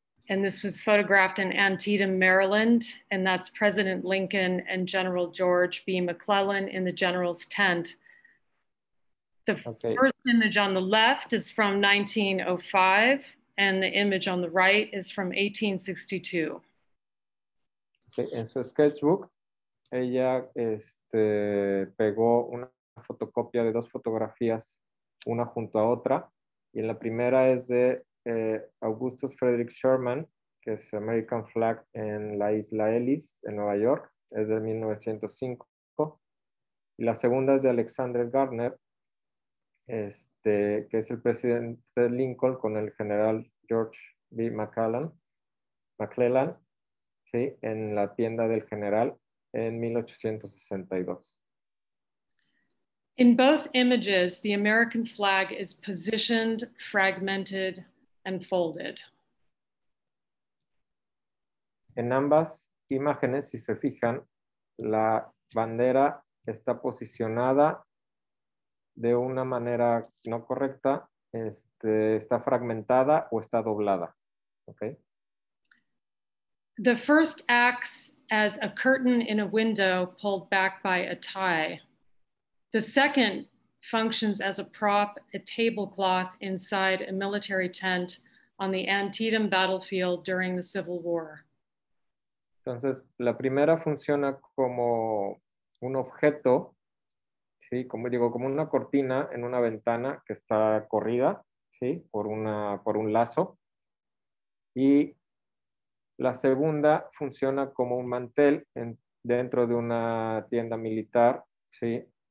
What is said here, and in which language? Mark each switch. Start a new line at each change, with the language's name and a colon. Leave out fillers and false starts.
English: And this was photographed in Antietam, Maryland. And that's President Lincoln and General George B. McClellan in the general's tent. The first image on the left is from 1905. And the image on the right is from 1862. Okay.
Spanish: En su sketchbook, ella pegó una fotocopia de dos fotografías, una junto a otra, y en la primera es de Augustus Frederick Sherman, que es American Flag en la isla Ellis, en Nueva York, es de 1905, y la segunda es de Alexander Gardner, que es el presidente Lincoln con el general George B. McClellan, ¿sí? En la tienda del general en 1862.
English: In both images, the American flag is positioned, fragmented, and folded.
Spanish: En ambas imágenes, si se fijan, la bandera está posicionada de una manera no correcta, está fragmentada o está doblada.
English: Okay? The first acts as a curtain in a window pulled back by a tie. The second functions as a prop, a tablecloth inside a military tent on the Antietam battlefield during the Civil War.
Spanish: Entonces, la primera funciona como un objeto, ¿sí? Como digo, como una cortina en una ventana que está corrida, ¿sí? Por un lazo. Y la segunda funciona como un mantel dentro de una tienda militar, ¿sí?